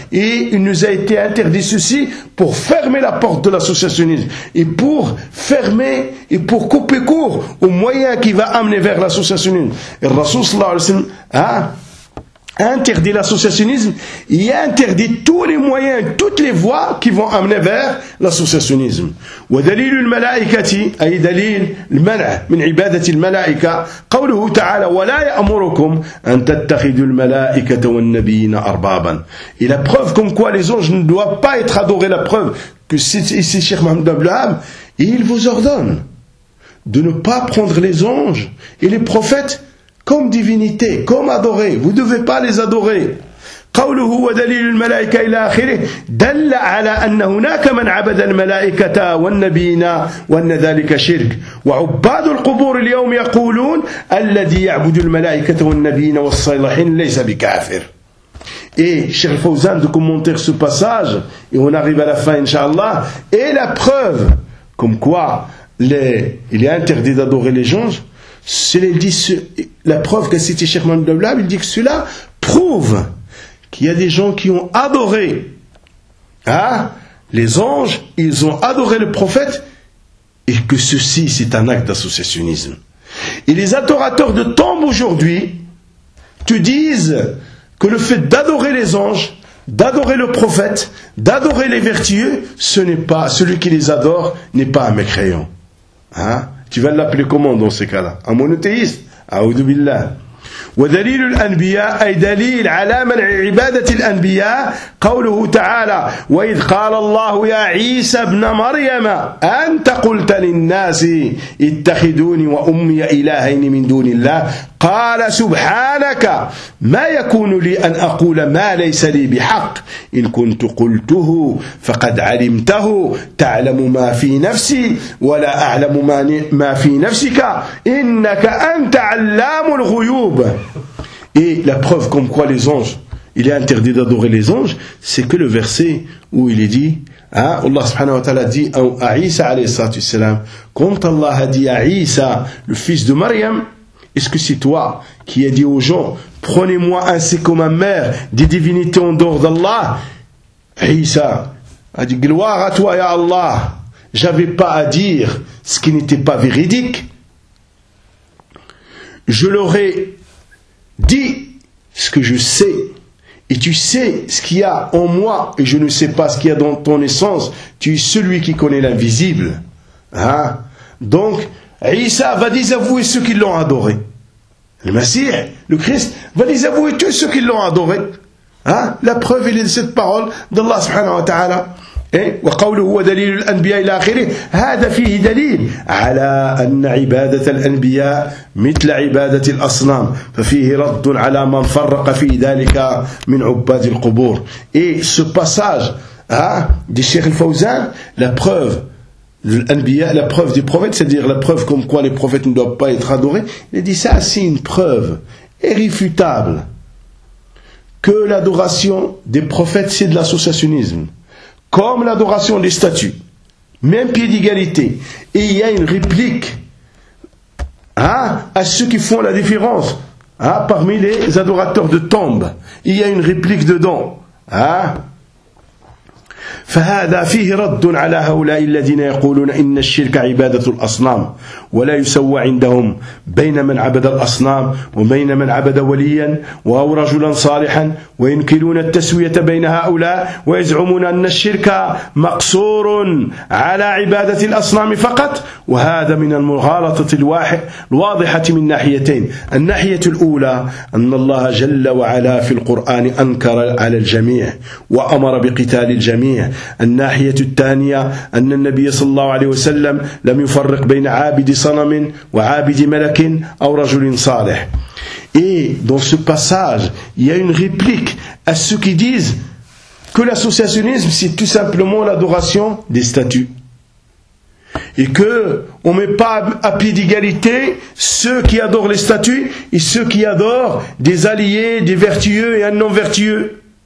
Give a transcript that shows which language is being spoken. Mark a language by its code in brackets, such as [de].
[fr] Et il nous a été interdit ceci pour fermer la porte de l'associationnisme. Et pour fermer et pour couper court au moyen qui va amener vers l'associationnisme. Et Rasoul sallallahu alayhi wa sallam interdit l'associationnisme et interdit tous les moyens, toutes les voies qui vont amener vers l'associationnisme. [ar] ودليل الملائكة أي دليل المنع من عبادة الملائكة قوله تعالى ولا يأمركم أن تتخذوا الملائكة والنبيين أربابا. [fr] Et la preuve comme quoi les anges ne doivent pas être adorés, la preuve que c'est Cheikh Mohammed Abraham, et il vous ordonne de ne pas prendre les anges et les prophètes comme divinité, comme adorer, vous ne devez pas les adorer. [ar] قوله ودليل الملائكة إلى آخره دل على أن هناك من عبد الملائكة والنبيين وأن ذلك شرك وعباد القبور اليوم يقولون الذي يعبد الملائكة والنبيين والصالحين ليس بكافر. [fr] Et Cheikh Fawzan de commenter ce passage, et on arrive à la fin inshallah, et la preuve comme quoi il est interdit d'adorer les gens. Cela dit, la preuve que c'était Cheikh Mohammed Abraham, il dit que cela prouve qu'il y a des gens qui ont adoré les anges, ils ont adoré le prophète, et que ceci c'est un acte d'associationnisme. Et les adorateurs de tombes aujourd'hui te disent que le fait d'adorer les anges, d'adorer le prophète, d'adorer les vertueux, ce n'est pas celui qui les adore n'est pas un mécréant. Tu vas l'appeler comment dans ces cas-là ? Un monothéiste ? A'oudou billah. [ar] ودليل الأنبياء أي دليل على منع عبادة الأنبياء قوله تعالى وإذ قال الله يا عيسى ابن مريم أنت قلت للناس اتخذوني وأمي إلهين من دون الله قال سبحانك ما يكون لي أن أقول ما ليس لي بحق إن كنت قلته فقد علمته تعلم ما في نفسي ولا أعلم ما في نفسك إنك أنت علام الغيوب. [fr] Et la preuve comme quoi les anges, il est interdit d'adorer les anges, c'est que le verset où il est dit, Allah subhanahu wa ta'ala dit à Isa alayhi salatu salam, quand Allah a dit à Isa, le fils de Maryam, est-ce que c'est toi qui as dit aux gens, prenez-moi ainsi que ma mère des divinités en dehors d'Allah? Isa a dit, gloire à toi, ya Allah, j'avais pas à dire ce qui n'était pas véridique. Je leur ai dit ce que je sais, et tu sais ce qu'il y a en moi, et je ne sais pas ce qu'il y a dans ton essence, tu es celui qui connaît l'invisible. Donc, Isa va désavouer ceux qui l'ont adoré. Le Messie, le Christ, va désavouer tous ceux qui l'ont adoré. La preuve, elle est de cette parole d'Allah subhanahu wa ta'ala. [ar] وقوله ودليل الأنبياء إلى آخره هذا فيه دليل على أن عبادة الأنبياء مثل عبادة الأصنام ففيه رد على من فرق في ذلك من عباد القبور. [fr] Et ce passage du Cheikh Fawzan, la preuve l'anbiya, la preuve des prophètes, c'est-à-dire la preuve comme quoi les prophètes ne doivent pas être adorés, il a dit ça, c'est une preuve irréfutable que l'adoration des prophètes, c'est de l'associationnisme. Comme l'adoration des statues. Même pied d'égalité. Et il y a une réplique à ceux qui font la différence parmi les adorateurs de tombes. Il y a une réplique dedans. [ar] فهذا فيه رد على هؤلاء الذين يقولون إن الشرك عبادة الأصنام ولا يسوى عندهم بين من عبد الأصنام وبين من عبد وليا أو رجلا صالحا وينكرون التسوية بين هؤلاء ويزعمون أن الشرك مقصور على عبادة الأصنام فقط وهذا من المغالطة الواضحة من ناحيتين الناحية الأولى أن الله جل وعلا في القرآن أنكر على الجميع وأمر بقتال الجميع الناحية الثانية أن النبي صلى الله عليه وسلم لم يفرق بين عابد صنم وعابد ملك أو رجل صالح. [fr] Et dans ce passage, il y a une réplique à ceux qui disent que l'associationnisme c'est tout simplement l'adoration des statues. Et que on met pas à pied d'égalité ceux qui adorent les statues et ceux qui adorent des alliés, des vertueux et un non vertueux.